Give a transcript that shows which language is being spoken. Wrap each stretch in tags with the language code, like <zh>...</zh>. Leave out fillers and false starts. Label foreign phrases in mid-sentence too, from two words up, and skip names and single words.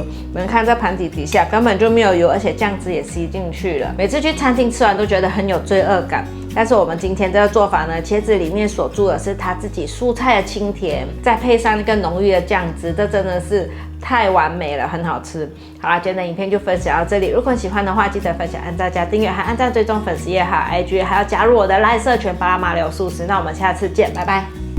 <zh>你們看這盤底底下根本就沒有油，而且醬汁也吸進去了。每次去餐廳吃完都覺得很有罪惡感。但是我們今天這個做法呢，茄子裡面鎖住的是它自己蔬菜的清甜，再配上一個濃郁的醬汁，這真的是太完美了，很好吃。好啦，今天的影片就分享到這裡。如果你喜歡的話，記得分享、按讚、加訂閱，還按讚追蹤粉絲頁還有 IG，還要加入我的 LINE 社群巴拉馬聊素食。那我們下次見，拜拜。</zh>